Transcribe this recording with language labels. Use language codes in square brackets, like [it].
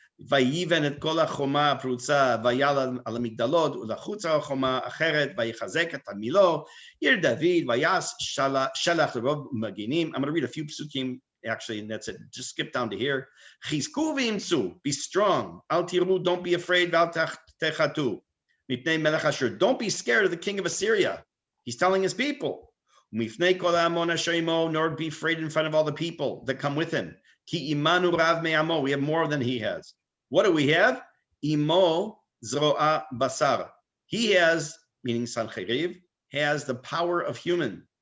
[he] ויבן את כל החומה הפרוצה, ויעל על המגדלות, ולחוצה החומה אחרת, ויחזק את המילו, עיר דוד, ויעש שלח לרוב מגינים. [en] I'm going to read a few psukim, actually, and that's it. Just skip down to here. [he] חזקו ואמצו, [en] be strong. [he] אל תיראו, [en] don't be afraid, [he] ואל תחתו. מפני מלך אשור, [en] don't be scared of the king of Assyria. He's telling his people. [he] ומפני כל ההמון אשר עמו, [en] nor be afraid in front of all the people that come with him. [he] Ki imanu rav me'amo, [en] we have more than he has. What do we have? [he] Imo zroa basar. [en] He has, meaning Sancheriv, has the power of human.